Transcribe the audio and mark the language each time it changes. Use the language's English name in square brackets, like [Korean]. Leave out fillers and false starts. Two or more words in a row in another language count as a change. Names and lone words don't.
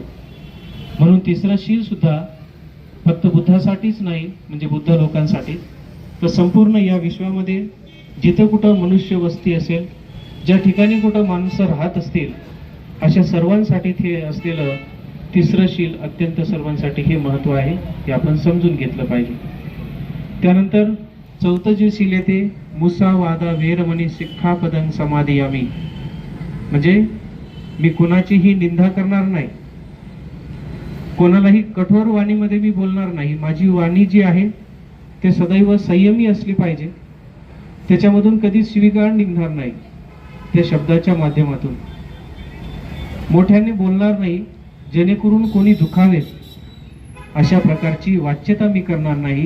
[Marathi] म्हणून तिसरं शील सुद्धा फक्त बुद्धासाठीच नाही, म्हणजे बुद्ध लोकांसाठी, तर संपूर्ण या विश्वामध्ये जिथे कुठं मनुष्य वस्ती असेल, ज्या ठिकाणी कुठं माणसं राहत असतील, अशा सर्वांसाठी ते असलेलं तिसरं शील अत्यंत सर्वांसाठी हे महत्त्व आहे, हे आपण समजून घेतलं पाहिजे. त्यानंतर चौथं जे शील येते [Pali] मुसावादा वेरमणी सिक्खापदं समादियामि. [Marathi] म्हणजे मी कोणाचीही निंदा करणार नाही, कोणालाही कठोर वाणीमध्ये मी बोलणार नाही. माझी वाणी जी आहे ते सदैव संयमी असली पाहिजे, त्याच्यामधून कधीच शिवीगाळ निघणार नाही. त्या शब्दाच्या माध्यमातून मोठ्याने बोलणार नाही, जेणेकरून कोणी दुखावे अशा प्रकारची वाच्यता मी करणार नाही.